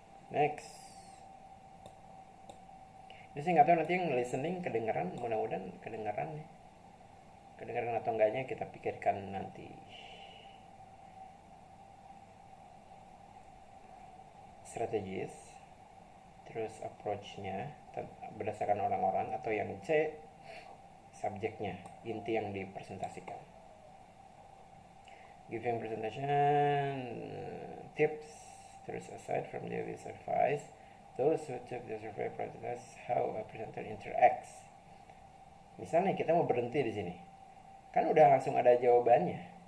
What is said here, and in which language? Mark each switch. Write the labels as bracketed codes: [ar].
[id] Next, ini saya nggak tahu nanti yang listening kedengeran, mudah-mudahan kedengeran atau enggaknya kita pikirkan nanti. Strategis, terus approach-nya berdasarkan orang-orang, atau yang C subjeknya, inti yang dipresentasikan. [en] giving presentation tips. Terus aside from the obvious advice, those who took the survey prioritize how a presenter interacts. [id] Misalnya kita mau berhenti di sini, kan udah langsung ada jawabannya.